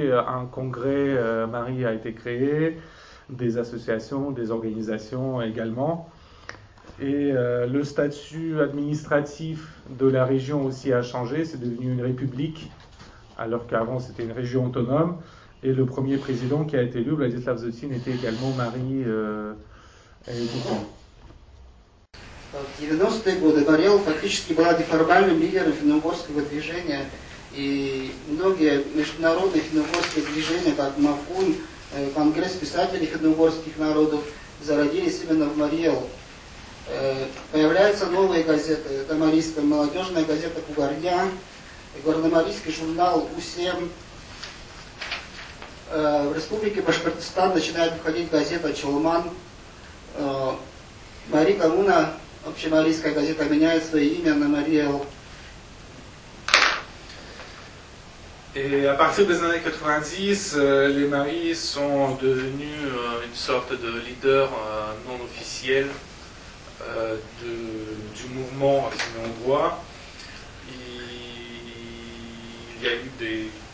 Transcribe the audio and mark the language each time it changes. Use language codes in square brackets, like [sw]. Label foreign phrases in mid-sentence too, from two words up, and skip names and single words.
[fr] Un congrès mari a été créé, des associations, des organisations également. Et le statut administratif de la région aussi a changé, c'est devenu une république, alors qu'avant c'était une région autonome. Et le premier président qui a été élu, Владислав Зотин, était également mari et étudiant. [ru] В 90-е годы Марьел фактически была неформальным лидером финно-угорского движения, и многие международные финно-угорские движения, как МАФУН, Конгресс писателей финно-угорских народов, зародились именно в Марьел. Появляются новые газеты, это марийская молодежная газета «Кугарня», горномарийский журнал «У7». В республике Башкортостан начинает выходить газета «Чолман». Мари Коммуна, общемарийская газета, меняет свое имя на Мариэл. [fr] Et à partir des années 90, les maris sont devenus une sorte de leader non officiel du mouvement hongrois. Il y a eu des...